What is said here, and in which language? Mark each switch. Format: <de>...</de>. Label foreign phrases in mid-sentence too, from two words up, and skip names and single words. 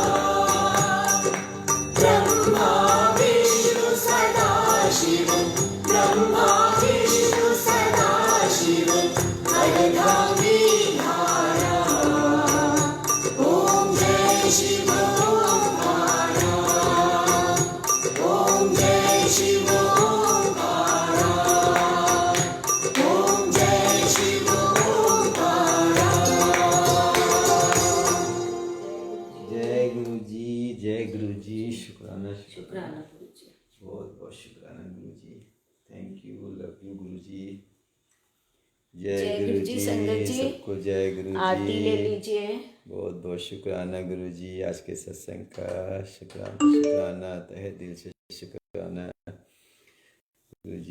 <hi>ब्रह्मा विष्णु सदा शिव ब्रह्मा विष्णु सदा शिव अर्धांगी धारा ओम जय शिव ओंकारा ओम जय शिव ओंकारा ओम जय शिव ओंकारा जय गुरु जी शुक्राना शुक्राना गुरु जी। बहुत बहुत शुक्राना गुरु जी।</hi> <en>thank you, love you गुरु जी।</en> <hi>जय गुरु जी। संगत जी सबको जय गुरु आरती ले जी। लीजिए। बहुत बहुत शुक्राना गुरु जी, आज के सत्संग का शुक्राना तहे दिल से शुक्राना गुरु जी।</hi>